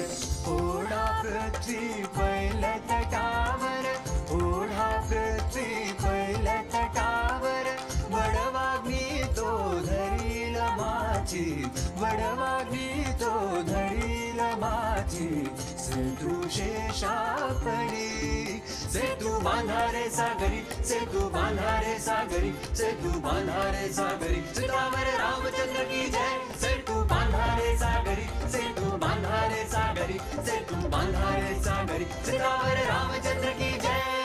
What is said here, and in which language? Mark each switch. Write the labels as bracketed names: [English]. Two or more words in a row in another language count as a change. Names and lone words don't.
[Marathi] ओढा पृथ्वी पैल तटावर, ओढा पृथ्वी पैल तटावर। वडवाग्नी तो धरील माझी, वडवाग्नी तो धरील माझी। सेतु शेषापरी, सेतु बांधा रे सागरी, सेतु बांधा रे सागरी, सेतु बांधा रे सागरी, [Hindi] सितावर रामचंद्र की जय। [Marathi] सेतु बांधा रे सागरी, सेतु बांधा रे सागरी, सेतु बांधा रे सागरी, [Hindi] सितावर रामचंद्र की जय।